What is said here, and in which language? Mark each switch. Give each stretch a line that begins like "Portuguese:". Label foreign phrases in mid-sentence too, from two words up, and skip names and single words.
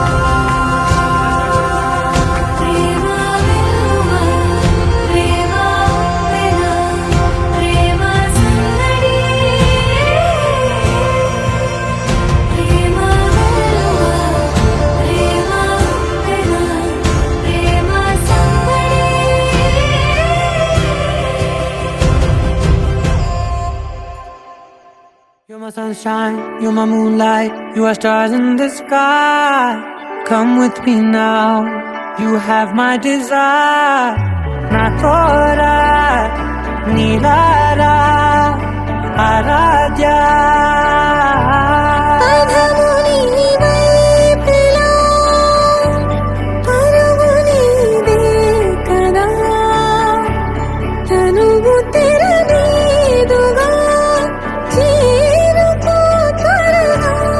Telugu: ప్రేమ వెలువ ప్రేమ వెల ప్రేమ సందడి ప్రేమ వెలువ ప్రేమ వెల ప్రేమ సందడి
English: You're my sunshine, you're my moonlight, you are stars in the sky. Come with me now, you have my desire. Na tora, nilara, aradya.
Telugu: పదముని వైపులా పరుగునిదే కదా తనువు తెరనీదుగా చేరుకో త్వరగా